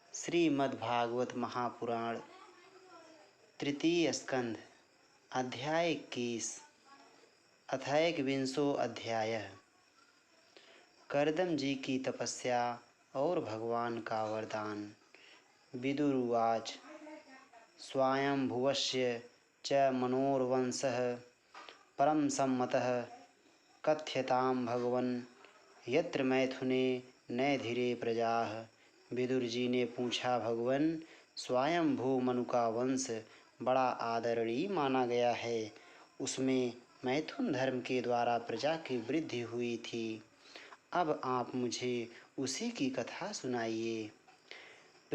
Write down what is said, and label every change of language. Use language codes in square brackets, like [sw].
[hi] श्रीमद्भागवत महापुराण तृतीय स्कंध अध्याय 21 अथ 21वां अध्याय। कर्दम जी की तपस्या और भगवान का वरदान। [sa] विदुरुवाच स्वायंभुवस्य च मनोर्वंशः परम सम्मतः कथ्यतां भगवन् यत्र मैथुने न धीरे प्रजाः। [hi] विदुर जी ने पूछा, भगवान स्वयंभू मनु का वंश बड़ा आदरणीय माना गया है। उसमें मैथुन धर्म के द्वारा प्रजा की वृद्धि हुई थी। अब आप मुझे उसी की कथा सुनाइए।